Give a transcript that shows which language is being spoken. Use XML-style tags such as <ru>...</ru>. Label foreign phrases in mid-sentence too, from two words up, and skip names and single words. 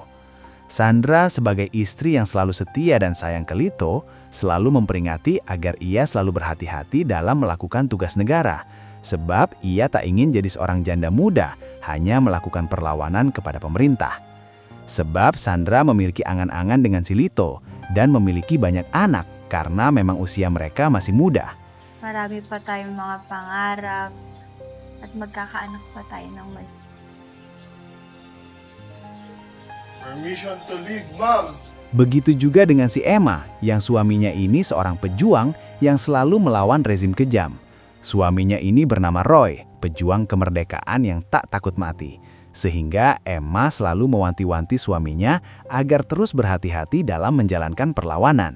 <id>Sandra sebagai istri yang selalu setia dan sayang ke Lito, selalu memperingati agar ia selalu berhati-hati dalam melakukan tugas negara, sebab ia tak ingin jadi seorang janda muda, hanya melakukan perlawanan kepada pemerintah. Sebab Sandra memiliki angan-angan dengan si Lito, dan memiliki banyak anak, karena memang usia mereka masih muda.</id> <tl>Marami pa tayong mga pangarap at magkakaanak pa tayo ng</tl> <en>Permission to leave, ma'am.</en> <id>Begitu juga dengan si Emma, yang suaminya ini seorang pejuang yang selalu melawan rezim kejam. Suaminya ini bernama Roy, pejuang kemerdekaan yang tak takut mati. Sehingga Emma selalu mewanti-wanti suaminya agar terus berhati-hati dalam menjalankan perlawanan.</id>